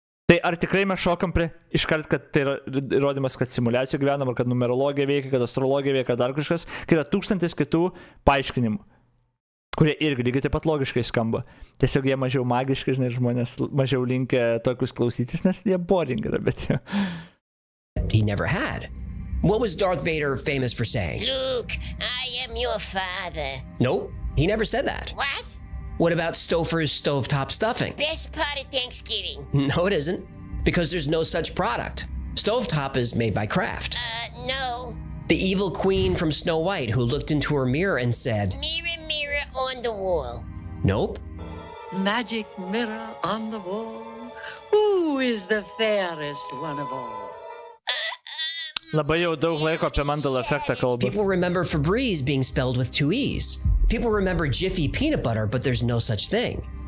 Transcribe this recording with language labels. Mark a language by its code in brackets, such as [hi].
[lt] Tai ar tikrai mes šokam prie iškart, kad tai yra įrodymas, kad simuliacijoj gyvenam, ar kad numerologija veikia, kad astrologija veikia, kad dar kažkas, kai yra 1000 kitų paaiškinimų, kurie irgi lygiai taip pat logiškai skamba. Tiesiog jie mažiau magiškai, žinai, žmonės mažiau linkę tokius klausytis, nes jie boring yra, bet jie. [en] He never had. What was Darth Vader famous for saying? Luke, I am your father. Nope, he never said that. What? What about Stouffer's stovetop stuffing? Best part of Thanksgiving. No, it isn't, because there's no such product. Stovetop is made by Kraft. No. The evil queen from Snow White who looked into her mirror and said, Mirror, mirror on the wall. Nope. Magic mirror on the wall, who is the fairest one of all? [lt] Labai jau daug laiko apie Mandela efektą kalbu. [en] People remember Febreze being spelled with 2 E's. People remember Jiffy peanut butter, but there's no such thing.